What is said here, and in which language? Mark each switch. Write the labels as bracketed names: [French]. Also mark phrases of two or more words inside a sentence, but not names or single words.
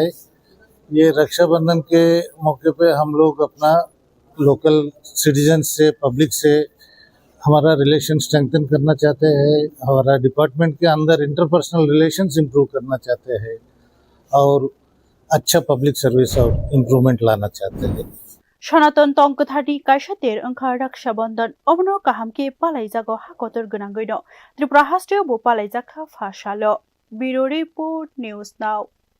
[Hindi] ये रक्षाबंधन के मौके पे हम लोग अपना [English] local citizens [Hindi] से पब्लिक से हमारा रिलेशन स्ट्रेंथन करना चाहते हैं। हमारा डिपार्टमेंट के अंदर [English] interpersonal relations improve [Hindi] करना चाहते हैं और अच्छा [English] public service [Hindi] और इम्प्रूवमेंट लाना चाहते हैं। [Kok Borok] Shanatan tongkathati kaishatir angkha Raksha Bandhan obno kahamke palaijakha hakotor gonang goino Tripura hastriyo bo palaijakha fashalo Bureau Report News Now